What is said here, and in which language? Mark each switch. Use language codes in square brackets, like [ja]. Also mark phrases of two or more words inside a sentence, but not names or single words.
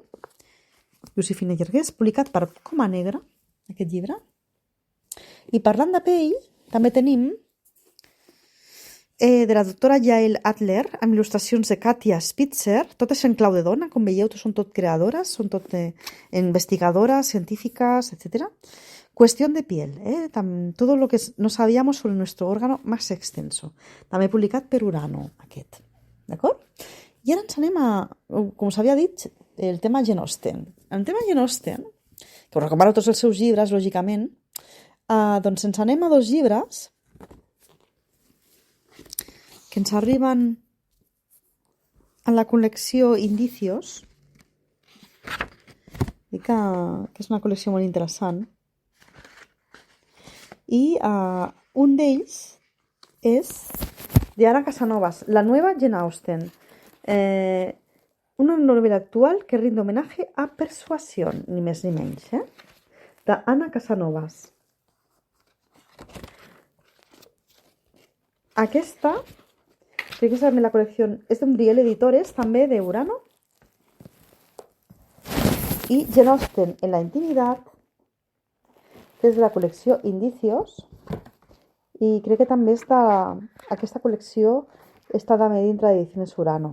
[ca] Josefina Llargués, publicat per Coma Negra, aquest llibre. I parlant de pell, també tenim de la doctora Yael Adler, amb il·lustracions de Katia Spitzer. Tot és en clau de dona, com veieu, són tot creadores, són tot investigadores, científiques, etc. [es] Cuestión de piel, todo lo que no sabíamos sobre nuestro órgano más extenso. [ca] També publicat per Urano, aquest. D'acord? I ara ens anem a, com us havia dit, el tema Jane Austen. El tema Jane Austen, que us recomano tots els seus llibres, lògicament, doncs ens anem a 2 llibres que ens arriben en la col·lecció Indicios, i que és una col·lecció molt interessant. I un d'ells és de Ana Casanovas, [es] la nueva Jane Austen. Una novela actual que rinde homenaje a Persuasión, [ca] ni més ni menys, de Ana Casanovas. Aquesta, crec que és la col·lecció, és d'Umbriel Editores, també d'Urano. I Jane Austen en la intimitat, que és de la col·lecció Indicios, i crec que també aquesta col·lecció està també dintre d'Ediciones Urano.